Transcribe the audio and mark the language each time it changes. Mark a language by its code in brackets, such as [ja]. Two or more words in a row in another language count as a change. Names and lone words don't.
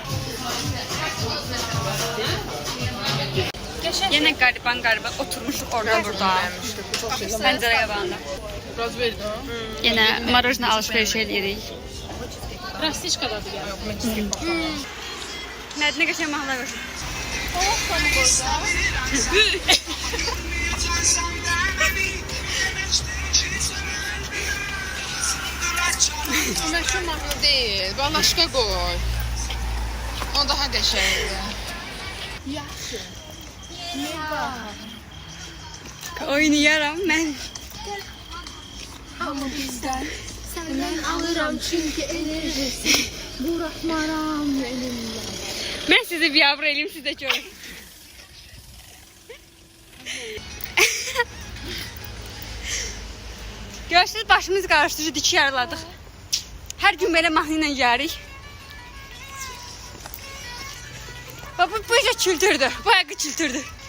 [az] Yenə qariban oturmuşuq orada burada. Pəncərə qabağında. Yenə marojna alışveriş eləyirik. Plastiçkadadır yəni. Mədinə qəşəng mahnılar qoşur. [tr] Meşhur mahnı değil. Başka koy. [az] O daha qəşəngdir. Oynayaram mən. [tr] Senden alırım çünkü enerjisi. Bırakmaram elimden. [az] Mən sizi biabr eləyim, siz də görün. Görürsünüz, başımız qarışdı, iki yaraladıq. Hər gün belə mahnı ilə gəlirik. Bu isə kültürdür, bu həqiqi kültürdür.